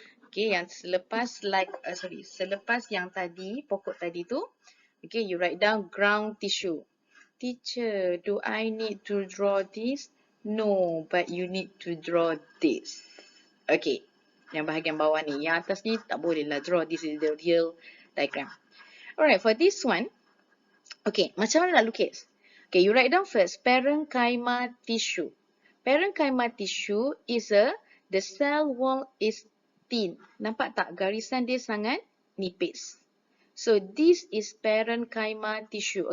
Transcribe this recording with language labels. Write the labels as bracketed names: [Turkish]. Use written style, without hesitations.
[Malay] Okay, yang selepas selepas yang tadi, pokok tadi tu. [English] Okay, you write down ground tissue. Teacher, do I need to draw this? No, but you need to draw this. [Malay] Okay, yang bahagian bawah ni. Yang atas ni tak boleh lah draw. [English] This is the real diagram. Alright, for this one, okay, [Malay] macam mana nak lukis? [English] Okay, you write down first, parenchyma tissue. Parenchyma tissue is the cell wall is thin. [Malay] Nampak tak? Garisan dia sangat nipis. [English] So, this is parenchyma tissue.